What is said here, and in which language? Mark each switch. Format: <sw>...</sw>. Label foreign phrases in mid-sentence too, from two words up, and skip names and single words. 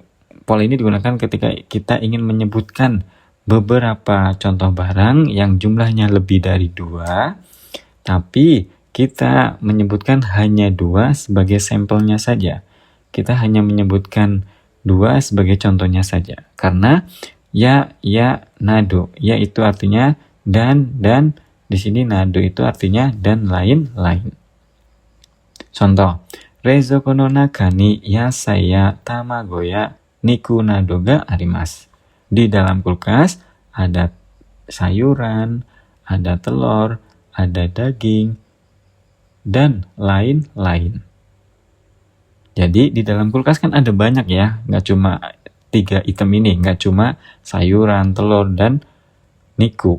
<id>Pola ini digunakan ketika kita ingin menyebutkan beberapa contoh barang yang jumlahnya lebih dari 2, tapi kita menyebutkan hanya 2 sebagai sampelnya saja. Kita hanya menyebutkan 2 sebagai contohnya saja. Karena ya, nado. Ya itu artinya dan di sini nado itu artinya dan lain-lain.</id> <ja>Contoh, 冷蔵庫の中に野菜や卵や肉などがあります.</ja> <id>Di dalam kulkas ada sayuran, ada telur, ada daging, dan lain-lain. Jadi di dalam kulkas kan ada banyak ya, nggak cuma 3 item ini, nggak cuma sayuran, telur, dan niku.</id>